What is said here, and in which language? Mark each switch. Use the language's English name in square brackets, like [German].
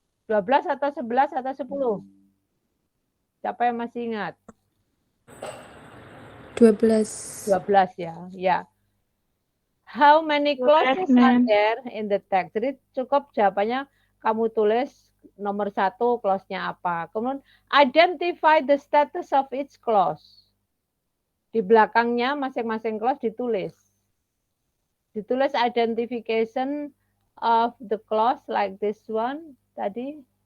[Indonesian] 12 atau 11 atau 10? Siapa yang masih ingat? 12. 12 ya. Ya. [English] How many clauses are there in the text? [Indonesian] Jadi cukup jawabannya kamu tulis nomor 1 clause-nya apa. Kemudian [English] identify the status of each clause. [Indonesian] Di belakangnya masing-masing clause ditulis. Ditulis [English] identification of the clause like this one [Indonesian] tadi.